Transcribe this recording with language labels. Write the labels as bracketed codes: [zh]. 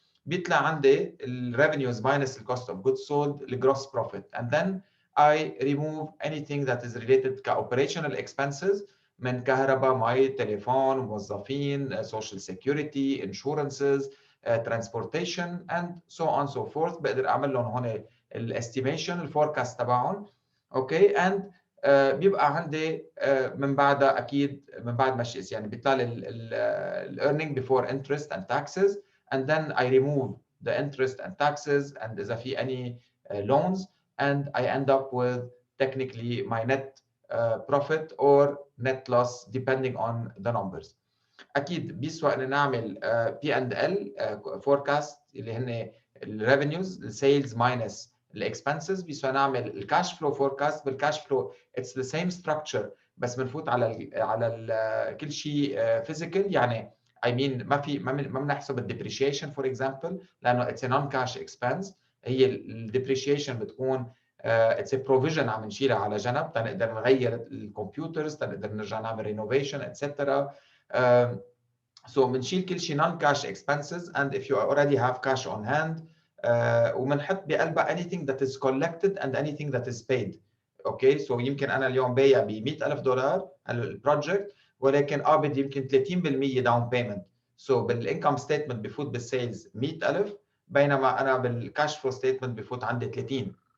[ar] بيطلع عندي الريفينيوز ماينس الكوست اوف جود سولد الجروس بروفيت. [en] and then I remove anything that is related كاوبريشنال expenses [ar] من كهرباء، مي، تليفون، موظفين، [en] social security، insurances، transportation and so on so forth. [ar] بقدر اعمل لهم هون الاستيميشن الفوركاست تبعهم. [en] okay and [ar] بيبقى عندي من بعدها اكيد من بعد ما يعني بيطلع لي الايرنينج [en] before interest and taxes and then I remove the interest and taxes and [ar] اذا في [en] any loans and I end up with technically my net profit or net loss depending on the numbers. [ar] اكيد بيسوى ان نعمل بي اند ال فوركاست اللي هن الريفينيوز السيلز ماينس الاكسبنسز. بيسوى نعمل الكاش فلو فوركاست. بالكاش فلو اتس ذا سيم ستراكشر بس بنفوت على كل شيء فيزيكال. يعني [en] I mean [ar] ما بنحسب الديبريشيشن فور اكزامبل لانه اتس نون كاش اكسبنس. هي الديبريشيشن بتكون اتس بروفيجن عم نشيلها على جنب تنقدر نغير الكمبيوترز، تنقدر نرجع نعمل رينوفيشن اتسترا. [en] So [ar] بنشيل كل شيء [en] non cash expenses, and if you already have cash on hand [ar] وبنحط بقلبها [en] anything that is collected and anything that is paid. [ar] اوكي سو يمكن انا اليوم بايع ب $100,000 البروجكت، ولكن بدي يمكن 30% داون بيمنت. سو بالانكم ستيتمنت بفوت بالسيلز 100,000، بينما انا بالكاش فلو ستيتمنت بفوت عندي 30.